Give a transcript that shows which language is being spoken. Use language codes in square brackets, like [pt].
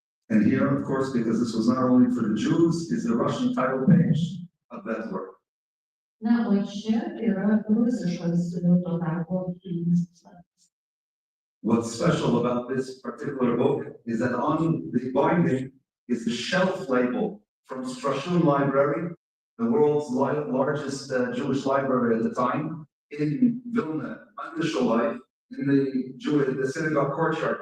[en] And here, of course, because this was not only for the Jews, is the Russian title page of that work. [lt] Na, o čia yra rusiškas to darbo puslapis. [en] What's special about this particular book is that on the binding is the shelf label from Strashun Library, the world's largest Jewish library at the time, in Vilna, under Sholai, in the synagogue courtyard.